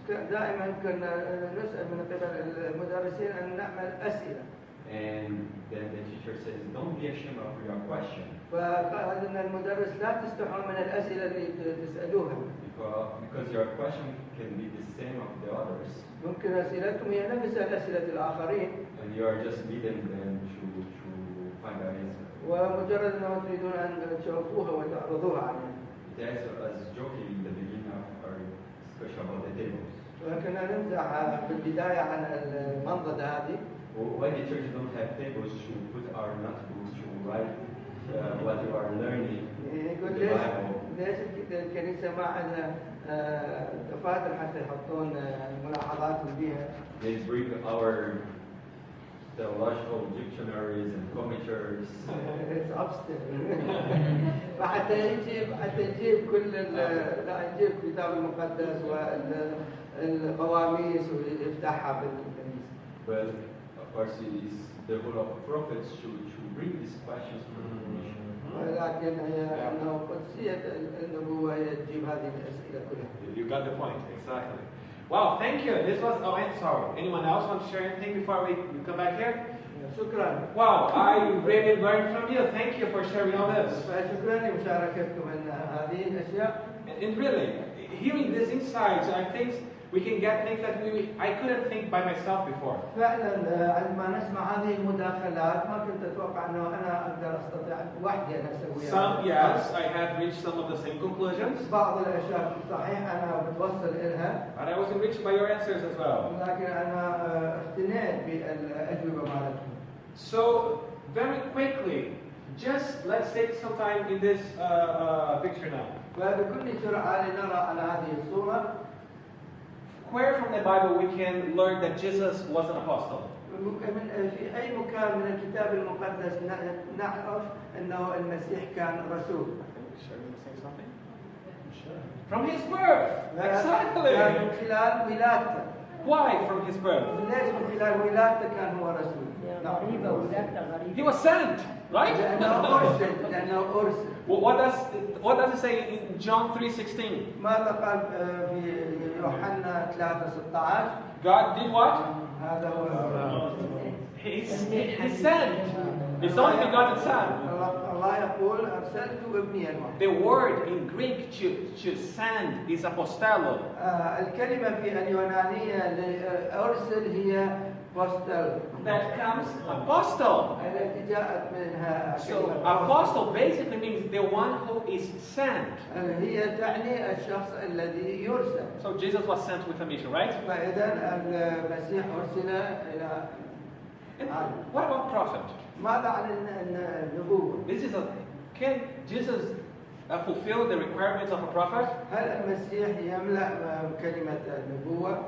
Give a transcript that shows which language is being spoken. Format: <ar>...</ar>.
<ar>دائما كنا نسأل من قبل المدرسين أن نعمل أسئلة.</ar> <en>And then the teacher says, don't be ashamed of your question.</en> <ar>فقال أن المدرس لا تستحوا من الأسئلة اللي تسألوها.</ar> <en>Because your question can be the same of the others.</en> <ar>ممكن أسئلتكم هي نفس الأسئلة الآخرين.</ar> <en>And you are just leading them to find an answer.</en> <ar>ومجرد أنهم تريدون أن تشوفوها وتعرضوها عليهم.</ar> <en>It as joking in the beginning of our discussion about the tables.</en> <ar>وكنا نمزح في البداية عن المنضدة هذه.</ar> <en>Why the church don't have tables to put our notebooks to write what you are learning in the Bible?</en> <ar>ليش الكنيسة ما عندها دفاتر حتى يحطون ملاحظاتهم بها؟</ar> <en>They bring our theological dictionaries and commentaries. It's upstairs.</en> <ar>حتى يجيب كل لا يجيب الكتاب المقدس والقواميس ويفتحها بالكنيسة.</ar> <en>Well, of course, it is the role of prophets to bring these questions to the commission.</en> <ar>ولكن هي أنه قدسية النبوة هي تجيب هذه الأسئلة كلها.</ar> <en>You got the point, exactly. Wow, thank you. This was, oh, I'm sorry. Anyone else want to share anything before we come back here?</en> <ar>شكرا.</ar> <en>Wow, I really learned from you. Thank you for sharing all this.</en> <ar>شكرا لمشاركتكم هذه الأشياء.</ar> <en>And really, hearing these insights, I think we can get things that I couldn't think by myself before.</en> <ar>فعلا عندما نسمع هذه المداخلات ما كنت أتوقع أنه أنا أقدر أستطيع وحدي أن أسويها.</ar> <en>Some, yes, I have reached some of the same conclusions.</en> <ar>بعض الأشياء صحيح أنا بتوصل إلها.</ar> <en>And I was enriched by your answers as well.</en> <ar>لكن أنا اقتنعت بالأجوبة مالتكم.</ar> <en>So, very quickly, just let's take some time in this picture now.</en> <ar>وبكل سرعة لنرى على هذه الصورة.</ar> <en>Where from the Bible we can learn that Jesus was an apostle?</en> <ar>في أي مكان من الكتاب المقدس نعرف أنه المسيح كان رسول.</ar> <en>From his birth. Exactly.</en> <ar>من خلال ولادته.</ar> <en>Why from his birth?</en> <ar>ليش من خلال ولادته كان هو رسول؟ غريبة ولادته غريبة.</ar> <en>He was sent, right?</en> <ar>لأنه أرسل.</ar> <en>What does it say in John 3:16?</en> <ar>ماذا قال في يوحنا 3:16؟</ar> <en>God did what?</en> <ar>هذا هو</ar> <en>He sent His only begotten Son.</en> <ar>الله يقول أرسلت ابني الوحيد.</ar> <en>The word in Greek to send is apostello.</en> <ar>الكلمة في اليونانية لأرسل هي apostle.</ar> <en>That comes apostle.</en> <ar>التي جاءت منها.</ar> <en>So apostle basically means the one who is sent.</en> <ar>هي تعني الشخص الذي يرسل.</ar> <en>So Jesus was sent with a mission, right?</en> <ar>فإذا المسيح أرسل إلى.</ar> <en>What about prophet?</en> <ar>ماذا عن النبوة؟</ar> <en>Can Jesus fulfill the requirements of a prophet?</en> <ar>هل المسيح يملأ كلمة النبوة؟</ar>